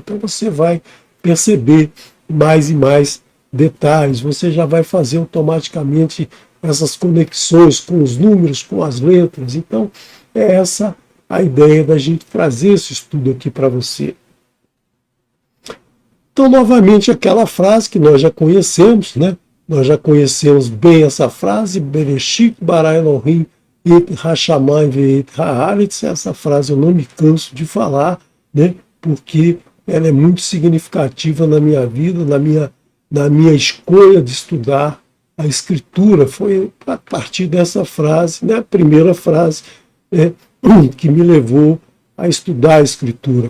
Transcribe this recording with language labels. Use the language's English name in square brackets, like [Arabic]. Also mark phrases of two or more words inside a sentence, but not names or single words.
[Portuguese] Então você vai perceber mais e mais detalhes, você já vai fazer automaticamente essas conexões com os números, com as letras. Então é essa a ideia da gente trazer esse estudo aqui para você. Então, novamente, aquela frase que nós já conhecemos, né? Nós já conhecemos bem essa frase, [Hebrew] בראשית ברא אלהים את השמים ואת הארץ. [Portuguese] Essa frase eu não me canso de falar, né? Porque ela é muito significativa na minha vida, na minha escolha de estudar a Escritura. Foi a partir dessa frase, né? A primeira frase, né? Que me levou a estudar a Escritura.